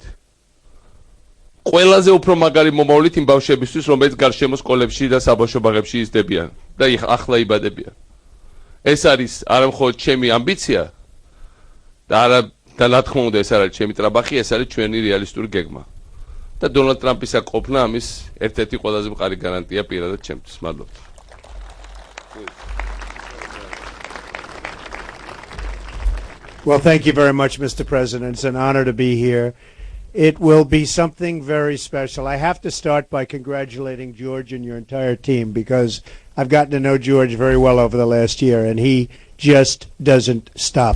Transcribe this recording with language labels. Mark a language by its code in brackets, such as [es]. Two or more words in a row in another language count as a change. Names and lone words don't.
[ka] ყველაზე უფრო მაგარი მომავლით იმ ბავშვებისთვის, რომელიც გარშემო სკოლებში და საბავშვო ბაღებში იზრდებიან და ახლა იბადებიან. ეს არის არა მხოლოდ ჩემი ამბიცია და რა თქმა უნდა ეს არის ჩემი ტრაბახი, ეს არის ჩვენი რეალისტური გეგმა. და დონალდ ტრამპის აკოფნა ამის ერთ-ერთი ყველაზე მყარი გარანტია პირადად ჩემთვის. მადლობა. [en] Well, thank you very much, Mr. President. It's an honor to be here. It will be something very special. I have to start by congratulating George and your entire team because I've gotten to know George very well over the last year, and he just doesn't stop.